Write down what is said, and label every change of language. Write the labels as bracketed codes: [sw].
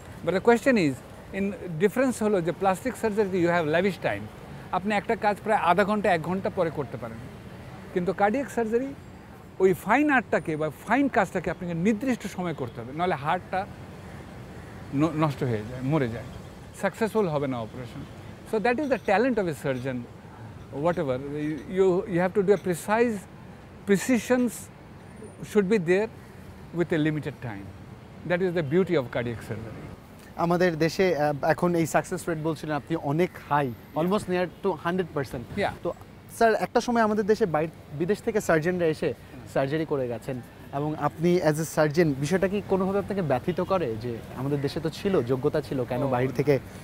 [en] but the question is, in difference [bn] হলো যে plastic সার্জারিতে [en] you have lavish time, [bn] আপনি একটা কাজ প্রায় আধা ঘন্টা 1 ঘন্টা পরে করতে পারেন। কিন্তু কার্ডিয়াক সার্জারি ওই ফাইন আর্টটাকে বা ফাইন কাজটাকে আপনাকে নির্দিষ্ট সময় করতে হবে, নাহলে হার্টটা নষ্ট হয়ে যায়, মরে যায়, সাকসেসফুল হবে না operation. [en] So that is the talent of a surgeon, whatever. You have to do a precisions should be there with a limited time. That is the beauty of cardiac surgery. [bn] আমাদের দেশে এখন এই success rate বলছিলেন আপনি অনেক high, almost near to 100%। তো sir, একটা সময় আমাদের দেশে বিদেশ থেকে সার্জনরা এসে সার্জারি করে গেছেন, এবং আপনি [en] as a surgeon [bn] বিষয়টা কি কোনোভাবে আপনাকে ব্যথিত করে যে আমাদের দেশে তো ছিল, যোগ্যতা ছিল, কেন বাইরে থেকে?